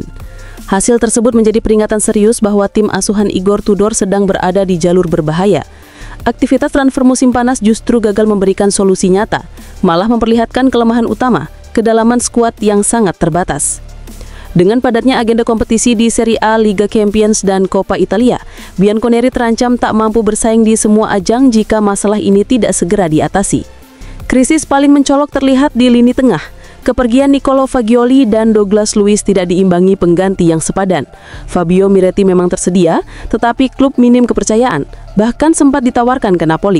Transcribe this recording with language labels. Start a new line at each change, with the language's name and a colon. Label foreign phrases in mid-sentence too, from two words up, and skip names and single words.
Indonesian: Hasil tersebut menjadi peringatan serius bahwa tim asuhan Igor Tudor sedang berada di jalur berbahaya. Aktivitas transfer musim panas justru gagal memberikan solusi nyata, malah memperlihatkan kelemahan utama, kedalaman skuad yang sangat terbatas. Dengan padatnya agenda kompetisi di Serie A, Liga Champions, dan Coppa Italia, Bianconeri terancam tak mampu bersaing di semua ajang jika masalah ini tidak segera diatasi. Krisis paling mencolok terlihat di lini tengah. Kepergian Nicolo Fagioli dan Douglas Luiz tidak diimbangi pengganti yang sepadan. Fabio Miretti memang tersedia, tetapi klub minim kepercayaan, bahkan sempat ditawarkan ke Napoli.